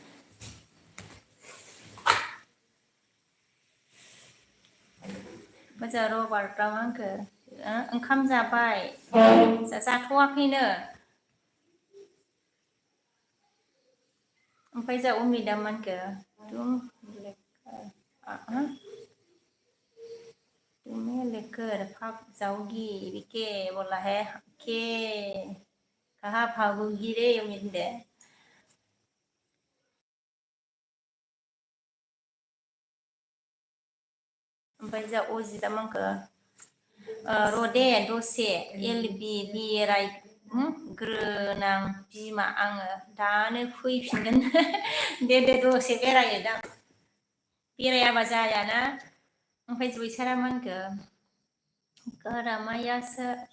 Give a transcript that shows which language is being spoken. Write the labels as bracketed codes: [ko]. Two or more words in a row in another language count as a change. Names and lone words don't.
[brx] मोजां रबार्टआ मा होनखो [hi] ओंखाम जाबाय जाथ'वाखैनो ओमफ्राय जा उमिदा मा होनखो तुम्हें लेकर भाग जाओगी के बोला है के कहाँ भागोगी रे उम्मीद है [brx] ओमफ्राय जा अजिदा मा होनखो र'दे दसे एलबि बेराय ग्रोनां बिमा आङो दानो फैफिनगोन दे दसे बेरायोदां बेरायाबा जायाना ओमफ्राय जयसारा मा होनखो गारामायासो